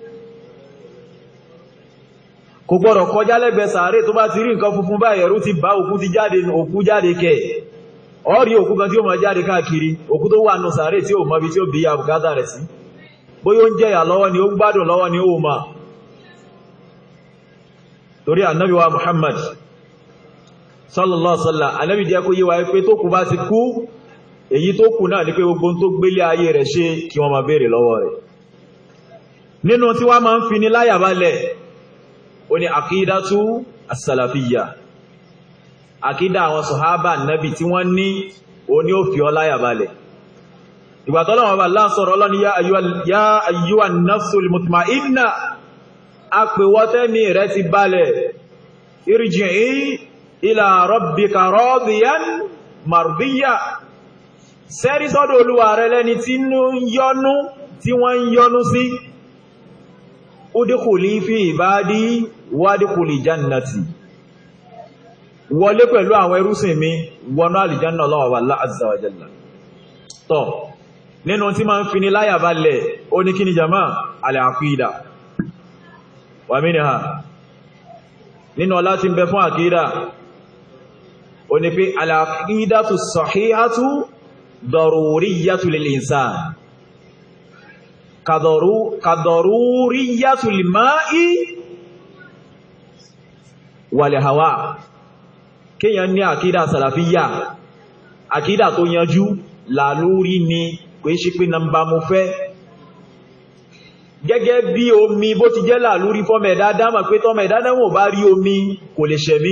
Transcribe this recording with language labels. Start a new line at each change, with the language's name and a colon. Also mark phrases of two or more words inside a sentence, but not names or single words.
Yoruba: Kò gbọ́dọ̀ kọjá lẹ́gbẹ̀ẹ́ sàárè tó bá ti rí nǹkan funfun báyìí ẹ̀rù ti bá òkú ti jáde, òkú jáde kẹ̀. Ó rí òkú kan tí ó máa jáde káàkiri, òkú tó wà nù sàárè tí ó mọ bí tí ó bí ya bùkátà rẹ̀ sí. Bóyá ó ń jẹyà lọ́wọ́ ni ó ń gbádùn lọ́wọ́ ni ó máa. Torí Ànábì wa Muhammad
Arabic: صلى الله عليه وسلم,
Yoruba: Ànábì jẹ́ kó yé wa pé tó kú bá ti kú, èyí tó kù náà ní pé gbogbo tó gbélé ayé rẹ̀ ṣe kí wọ́n máa béèrè lọ́wọ́ rẹ̀. Nínú tí wọ́n máa ń fi ní láyà balẹ̀ ó ní
Arabic: العقيدة السلفية.
Yoruba: Àkídà àwọn sọ̀hábà Nábì tí wọ́n ní ó ní ó fi ọ láyà balẹ̀. Ìgbà tọ́lọ́run bá Allah sọ̀rọ̀ Ọlọ́run
Arabic: يا أيتها النفس المطمئنة,
Yoruba: a pè wọ́tẹ́mi rẹ̀ ti balẹ̀,
Arabic: ارجعي إلى ربك راضية مرضية,
Yoruba: sẹ́rí sọ́dọ̀ Olúwa rẹ̀ lẹ́ni tí wọ́n ń yọ́nú sí.
Arabic: ادخلي في عبادي وادخلي جنتي,
Yoruba: wọlé pẹ̀lú àwọn ẹrúsìn mi wọnú àlìjánà Ọlọ́run
Arabic: الله عز وجل.
Yoruba: Tọ́ nínú tí ma ń fi ní láyà balẹ̀ ó ní kí ni
Arabic: جمال العقيدة و منها
Yoruba: nínú ọlá tí ń bẹ fún àkídà ó ní pé
Arabic: العقيدة الصحيحة ضرورية للإنسان كضرورية للماء والهواء.
Yoruba: Kíyàn ní àkídà sàlàfíyà, àkídà tó yanjú làlúrí ni kò ṣe pé nàmbà mo fẹ́. Gẹ́gẹ́ bí omi bó ti jẹ́ làlúrí fọ́mẹ̀dá dámà pé tọ́mẹ̀dá dámà bá rí omi kò lè ṣẹ̀mí.